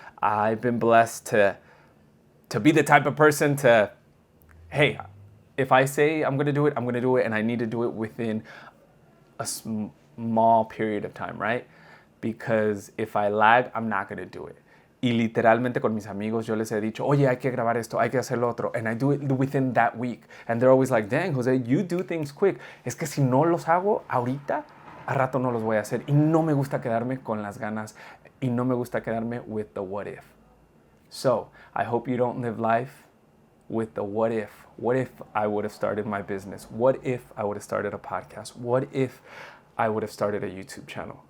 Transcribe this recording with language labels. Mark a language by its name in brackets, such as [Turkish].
[English] I've been blessed to be the type of person to, hey, if I say I'm going to do it, I'm going to do it, and I need to do it within a small period of time, right? Because if I lag, I'm not going to do it. [Spanish] Y literalmente con mis amigos yo les he dicho, oye, hay que grabar esto, hay que hacer lo otro, [English] and I do it within that week. And they're always like, dang, Jose, you do things quick. [Spanish] Es que si no los hago ahorita, a rato no los voy a hacer. Y no me gusta quedarme con las ganas, y no me gusta quedarme [English] with the what if. So I hope you don't live life with the what if. What if I would have started my business? What if I would have started a podcast? What if I would have started a YouTube channel?